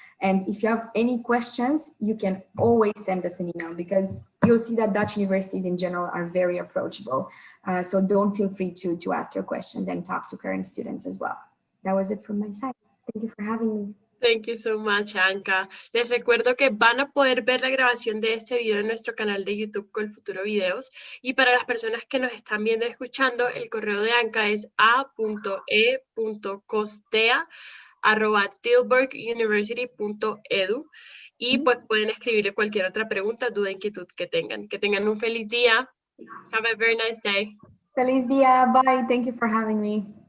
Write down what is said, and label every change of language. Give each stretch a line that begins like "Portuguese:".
English: And if you have any questions, you can always send us an email, because you'll see that Dutch universities in general are very approachable. So don't feel free to ask your questions and talk to current students as well. That was it from my side. Thank you for having me. Thank you so much, Anka.
Spanish: Les recuerdo que van a poder ver la grabación de este video en nuestro canal de YouTube con Futuro Videos. Y para las personas que nos están viendo y escuchando, el correo de Anka es a.e.costea@tilburguniversity.edu. Y pues pueden escribirle cualquier otra pregunta, duda, inquietud que tengan. Que tengan un feliz día.
English: Have a very nice day. Feliz día. Bye. Thank you for having me.